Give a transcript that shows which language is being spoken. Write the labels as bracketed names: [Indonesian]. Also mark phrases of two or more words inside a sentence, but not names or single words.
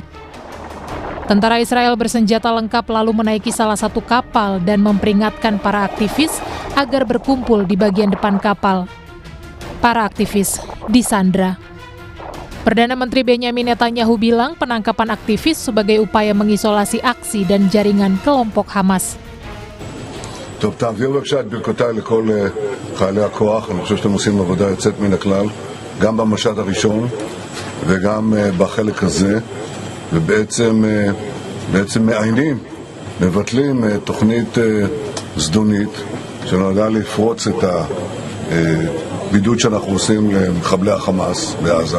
[Indonesian] Tentara Israel bersenjata lengkap lalu menaiki salah satu kapal dan memperingatkan para aktivis agar berkumpul di bagian depan kapal. Para aktivis disandra. Perdana Menteri Benjamin Netanyahu bilang penangkapan aktivis sebagai upaya mengisolasi aksi dan jaringan kelompok Hamas. [Hebrew] טוב, תעביר בבקשה את ברכותיי לכל חיילי הכוח. אני חושב שאתם עושים עבודה יוצאת מן הכלל, גם במשט הראשון וגם בחלק הזה, ובעצם מבטלים תוכנית זדונית שנועדה לפרוץ את הבידוד שאנחנו עושים למחבלי החמאס בעזה.